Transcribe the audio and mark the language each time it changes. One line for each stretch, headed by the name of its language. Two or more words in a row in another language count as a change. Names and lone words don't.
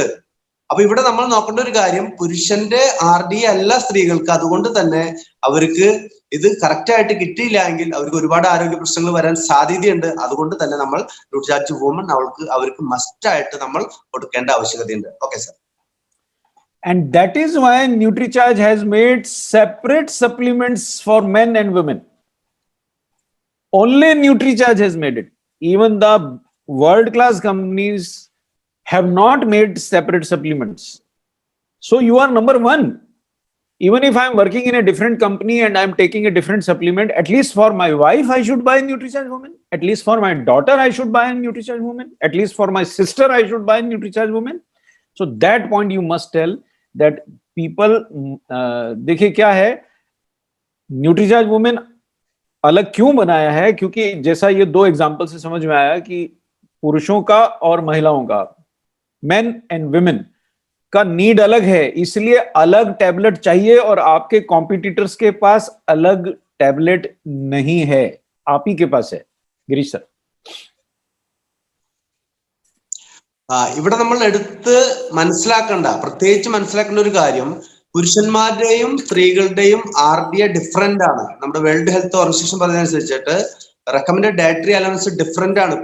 Malayalam: അപ്പൊ ഇവിടെ നമ്മൾ നോക്കേണ്ട ഒരു കാര്യം, പുരുഷന്റെ RDA അല്ല സ്ത്രീകൾക്ക്. അതുകൊണ്ട് തന്നെ അവർക്ക് ഇത് കറക്റ്റ് ആയിട്ട് കിട്ടിയില്ല എങ്കിൽ അവർക്ക് ഒരുപാട് ആരോഗ്യ പ്രശ്നങ്ങൾ വരാൻ സാധ്യതയുണ്ട്. അതുകൊണ്ട് തന്നെ നമ്മൾ ന്യൂട്രിചാർജ് വുമൺ അവർക്ക് മസ്റ്റ് ആയിട്ട് നമ്മൾ കൊടുക്കേണ്ട ആവശ്യകതയുണ്ട്.
English: okay sir. And that is why NutriCharge has made separate supplements for men and women. Only NutriCharge has made it. Even the world-class companies have not made separate supplements. So you are number one. Even if I'm working in a different company and I'm taking a different supplement, at least for my wife, I should buy NutriCharge Women. At least for my daughter, I should buy NutriCharge Women. At least for my sister, I should buy NutriCharge Women. So that point you must tell that people,
Hindi: देखिए क्या है, NutriCharge Women अलग क्यों बनाया है? क्योंकि जैसा ये दो एग्जाम्पल से समझ में आया कि पुरुषों का और महिलाओं का,
English: men and women
Hindi: का नीड अलग है, इसलिए अलग टैबलेट चाहिए और आपके कॉम्पिटिटर्स के पास अलग टैबलेट नहीं है, आप ही के पास है. गिरीश सर.
Malayalam: ഇവിടെ നമ്മൾ എടുത്ത് മനസ്സിലാക്കേണ്ട, പ്രത്യേകിച്ച് മനസ്സിലാക്കേണ്ട ഒരു കാര്യം, പുരുഷന്മാരുടെയും സ്ത്രീകളുടെയും RDA ഡിഫറെന്റ് ആണ്. നമ്മുടെ വേൾഡ് ഹെൽത്ത് ഓർഗനൈസേഷൻ പറഞ്ഞതനുസരിച്ചിട്ട്
English: recommended dietary allowance
Malayalam: ഡിഫറെന്റ് ആണ്.